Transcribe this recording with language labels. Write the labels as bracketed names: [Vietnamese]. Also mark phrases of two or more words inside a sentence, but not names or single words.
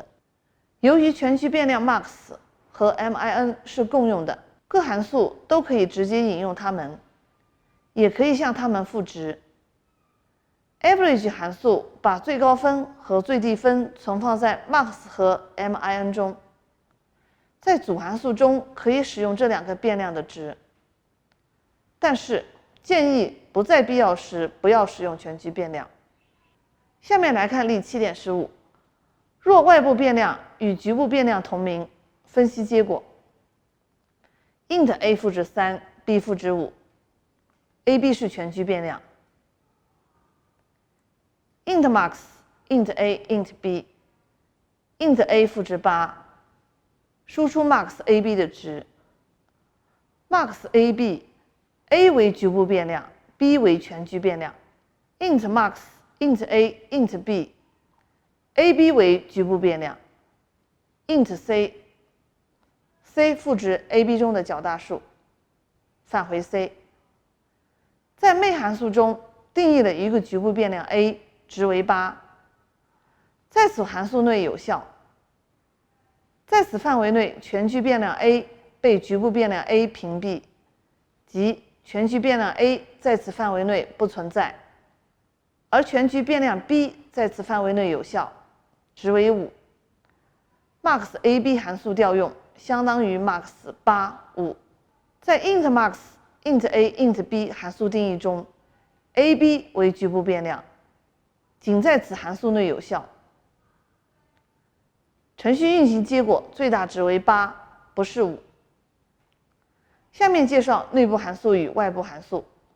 [Chinese] 由于全局变量 max 和 min 是共用的，各函数都可以直接引用它们，也可以向它们赋值。average 函数把最高分和最低分存放在 max 和 min 中，在主函数中可以使用这2个变量的值，但是建议不在必要时不要使用全局变量。下面来看例 7.15， 若外部变量与局部变量同名，分析结果。int a 赋值3 b 赋值5 ab 是全局变量。 [English] int max int a int b int a [Chinese] 赋值8，输出 [English] max ab [Chinese] 的值。 [English] max ab a [Chinese] 为局部变量 b 为全局变量。 [English] int max int a int b ab [Chinese] 为局部变量。 [English] int c [Chinese] 赋值 ab 中的较大数，返回 c。在main函数中定义了一个局部变量 a， 值为8，在此函数内有效。在此范围内，全局变量 a 被局部变量 a 屏蔽，即全局变量 a 在此范围内不存在，而全局变量 b 在此范围内有效，值为5。 [English] max ab [Chinese] 函数调用相当于 [English] max 8 5。 [Chinese] 在 [English] int max int a int b [Chinese] 函数定义中 ，ab 为局部变量，仅在此函数内有效。程序运行结果最大值为8，不是5。下面介绍内部函数与外部函数。